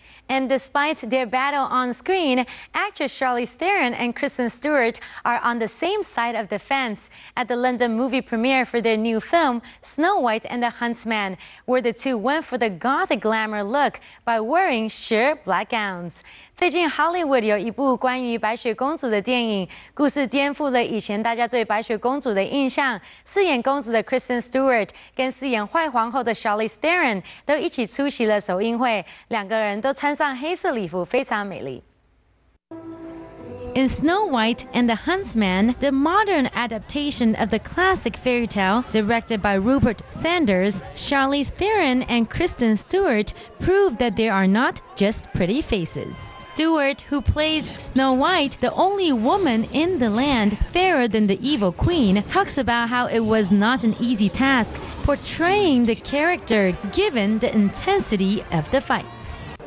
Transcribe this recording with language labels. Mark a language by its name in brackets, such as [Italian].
[English] And despite their battle on screen, actress Charlize Theron and Kristen Stewart are on the same side of the fence at the London movie premiere for their new film, Snow White and the Huntsman, where the two went for the gothic glamour look by wearing sheer black gowns. [Chinese] 最近 Hollywood 有一部关于白雪公主的电影，故事颠覆了以前大家对白雪公主的印象。饰演公主的 Kristen Stewart 跟饰演坏皇后的 Charlize Theron 都一起出席了首映会，两个人都穿上黑色礼服，非常美丽。 [English] In Snow White and the Huntsman, the modern adaptation of the classic fairy tale, directed by Rupert Sanders, Charlize Theron and Kristen Stewart prove that they are not just pretty faces. Stewart, who plays Snow White, the only woman in the land fairer than the evil queen, talks about how it was not an easy task portraying the character given the intensity of the fights.